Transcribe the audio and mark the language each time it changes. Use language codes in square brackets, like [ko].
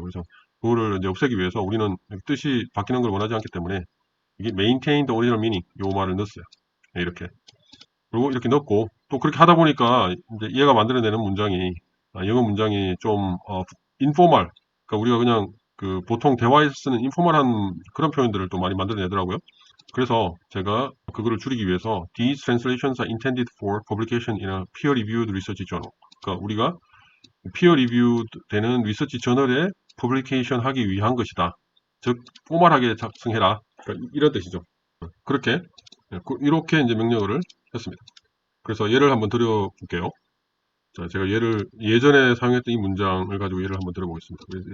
[ko] 그래서 그거를 이제 없애기 위해서 우리는 뜻이 바뀌는 걸 원하지 않기 때문에 이게 [en] maintain the original meaning [ko] 요 말을 넣었어요. 네, 이렇게. 그리고 이렇게 넣고, 또 그렇게 하다 보니까 이제 얘가 만들어내는 문장이 영어 문장이 좀 인포멀, 그러니까 우리가 그냥 그 보통 대화에서 쓰는 인포멀한 그런 표현들을 또 많이 만들어내더라고요. 그래서 제가 그거를 줄이기 위해서 [en] These translations are intended for publication in a peer-reviewed research journal. [ko] 그러니까 우리가 peer-reviewed 되는 리서치 저널에 퍼블리케이션 하기 위한 것이다. 즉 포멀하게 작성해라. 그러니까 이런 뜻이죠. 그렇게 이렇게 이제 명령어를 했습니다. 그래서 예를 한번 드려볼게요. 자, 제가 예전에 사용했던 이 문장을 가지고 예를 한번 들어보겠습니다.